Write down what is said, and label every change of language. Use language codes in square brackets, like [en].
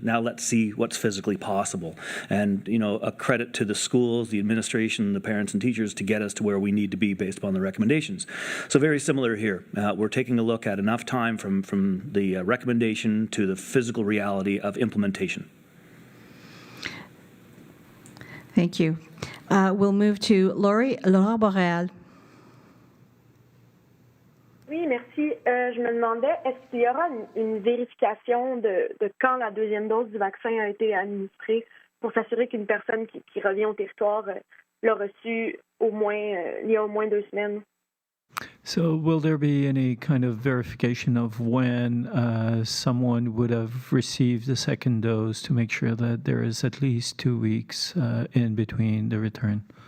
[en] Now let's see what's physically possible. And, a credit to the schools, the administration, the parents and teachers to get us to where we need to be based upon the recommendations. So very similar here. We're taking a look at enough time from the recommendation to the physical reality of implementation. Thank you. We'll move to Laura Boreal. [fr] Oui, merci. Je me demandais, est-ce qu'il y aura une vérification de quand la deuxième dose du vaccin a été administrée pour s'assurer qu'une personne qui revient au territoire l'a reçu il y a au moins 2 semaines. [en] So, will there be any kind of verification of when someone would have received the second dose to make sure that there is at least 2 weeks in between the return?